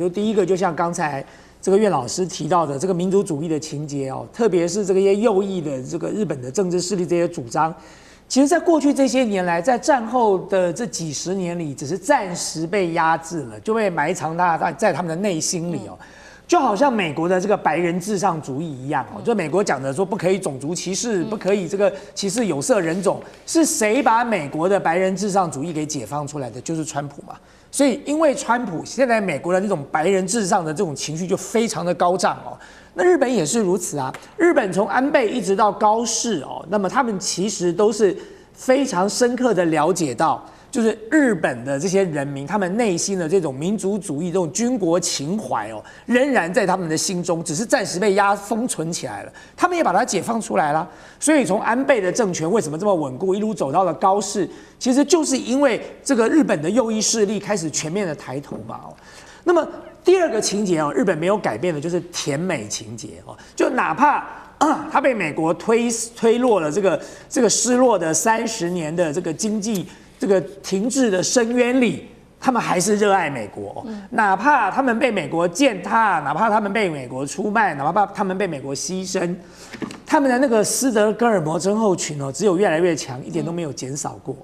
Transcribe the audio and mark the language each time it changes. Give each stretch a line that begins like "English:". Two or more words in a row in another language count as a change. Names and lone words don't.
Chinese: 就第一個，就像剛才這個苑老師提到的這個民族主義的情節哦，特別是這個些右翼的這個日本的政治勢力這些主張，其實在過去這些年來，在戰後的這幾十年裡，只是暫時被壓制了，就被埋藏在他們的內心裡哦。就好像美國的这個白人至上主義一樣哦，就美國講的說不可以種族歧視，不可以這個歧視有色人種，是誰把美國的白人至上主義給解放出來的？就是川普嘛。所以因為川普，現在美國的那種白人至上的這種情緒就非常的高漲哦。那日本也是如此啊，日本從安倍一直到高市哦，那麼他們其實都是非常深刻的了解到，就是日本的這些人民，他們內心的這種民族主義、這種軍國情懷哦，仍然在他們的心中，只是暫時被封存起來了。他們也把它解放出來了。所以從安倍的政權為什麼這麼穩固，一路走到了高市，其實就是因為這個日本的右翼勢力開始全面的抬頭嘛。哦，那麼第2個情節哦，日本沒有改變的就是甜美情節哦，就哪怕他被美國推落了這個失落的30年的這個經濟這個停滯的深淵裡，他們還是熱愛美國，哪怕他們被美國踐踏，哪怕他們被美國出賣，哪怕他們被美國犧牲，他們的那個斯德哥爾摩症候群哦，只有越來越強，一點都沒有減少過。